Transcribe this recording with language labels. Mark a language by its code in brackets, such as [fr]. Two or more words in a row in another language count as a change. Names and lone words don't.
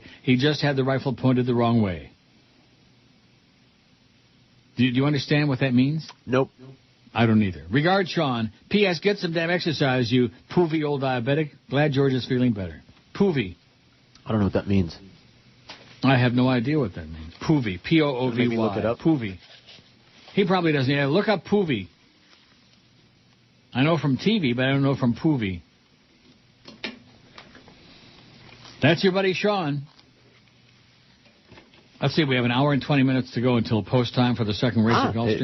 [en] He just had the rifle pointed the wrong way. Do you understand what that means? Nope. I don't either. Regard, Sean. P.S. Get some damn exercise, you poovy old diabetic. Glad George is feeling better. Poovy. I don't know what that means. I have no idea what that means. Poovy. P-O-O-V-Y. Maybe look it up. Poovy. He probably doesn't. Yeah, look up Poovy. I know from TV, but I don't know from Poovy. That's your buddy Sean. Let's see, we have an hour and 20 minutes to go until post time for the second race at Gulfstream.